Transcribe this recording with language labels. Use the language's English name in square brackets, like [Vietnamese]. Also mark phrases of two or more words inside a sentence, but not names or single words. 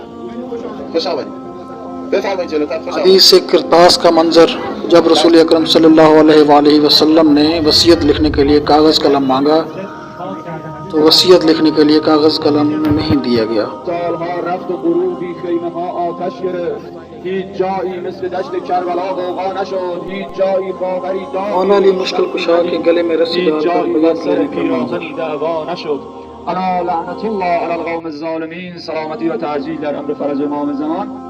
[Hindi] हदीस से किरतास का मंजर जब रसूल अकरम [Arabic] صلى الله عليه وسلم [Hindi] ने वसीयत लिखने के लिए कागज़ कलम मांगा तो वसीयत लिखने के लिए कागज़ कलम नहीं दिया गया। मौला अली मुश्किल कुशा के गले में रस्सी डालकर बैत लेने का मंजर। [Arabic] ألا لعنة الله على القوم الظالمین. [Persian] سلامتی و تعجیل در امر فرج امام زمان.